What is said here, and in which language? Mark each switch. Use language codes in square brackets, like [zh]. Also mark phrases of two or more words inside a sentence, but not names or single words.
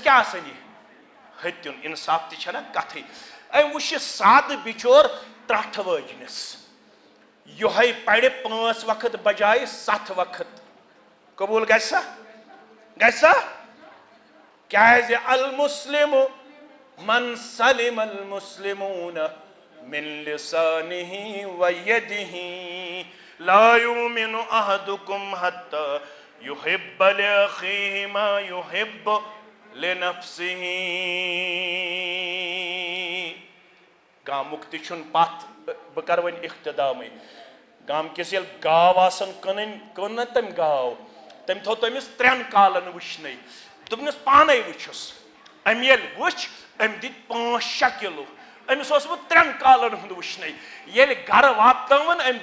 [ks] کیٛاہ آسان یہِ ہتیُن انصاف تہِ چھےٚ نہ کتھٕے أمۍ وٕچھ یہِ سادٕ بِچور ترٛٹھ وٲجنِس یِہوٚے پرِ 5 وقت بجایہِ 7 وقت قبوٗل گژھِ سا کیٛازِ [ar] المسلم من سلم المسلمون من لسانه ويده لا يؤمن أحدكم حتى يحب لأخيه ما يحب لنفسه [ks] گامُک تہِ چھُنہٕ پتھ بہٕ کرٕ وۄنۍ اختتامٕے گام کِس ییٚلہِ گاو آسان کٕنٕنۍ کٕن نہ تٔمۍ گاو تٔمۍ تھوٚو تٔمِس 3 کالن وٕچھنَے دوٚپنَس پانے وٕچھُس أمۍ ییٚلہِ وٕچھ أمۍ دِتۍ 5-6 کِلوٗ أمِس اوسمُت 3 کالن ہُنٛد وٕچھنَے ییٚلہِ گرٕ واتنٲوٕن أمۍ